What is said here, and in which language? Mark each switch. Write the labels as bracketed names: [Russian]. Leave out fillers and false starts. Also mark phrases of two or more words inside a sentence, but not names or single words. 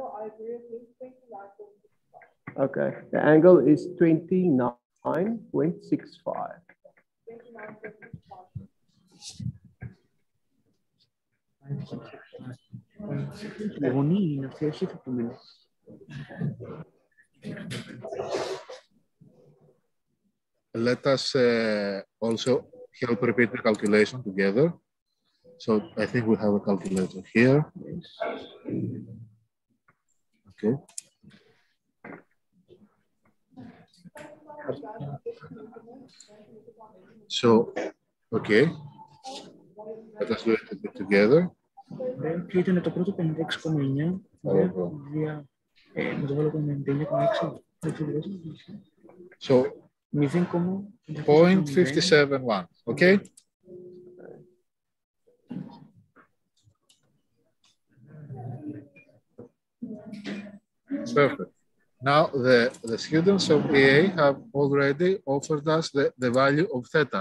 [English] I agree with 29.65. Okay, the angle is 29.65. 29.65. [Greek] Γωνία είναι αυτή, όχι εφαπτωμένη. [English] Let us also help repeat the calculation together. So I think we have a calculator here. Okay. So, okay. Let us do it together. [Greek] Και ήταν το πρώτο 56,9. Με το βάλω 99,6. [English] So, 0.571, okay? Perfect. Now, the students of EA have already offered us the value of theta.